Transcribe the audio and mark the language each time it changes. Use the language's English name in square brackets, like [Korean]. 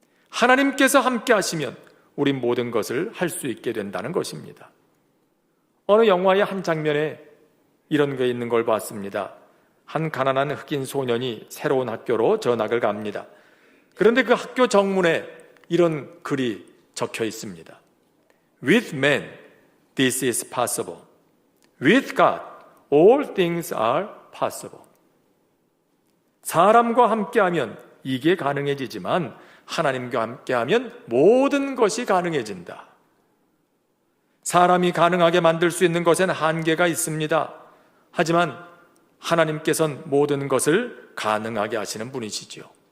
[Korean] 하나님께서 함께 하시면 우린 모든 것을 할 수 있게 된다는 것입니다. 어느 영화의 한 장면에 이런 게 있는 걸 봤습니다. 한 가난한 흑인 소년이 새로운 학교로 전학을 갑니다. 그런데 그 학교 정문에 이런 글이 적혀 있습니다. [English] With man, this is possible. With God, all things are possible. [Korean] 사람과 함께하면 이게 가능해지지만 하나님과 함께하면 모든 것이 가능해진다. 사람이 가능하게 만들 수 있는 것엔 한계가 있습니다. 하지만 하나님께서는 모든 것을 가능하게 하시는 분이시지요.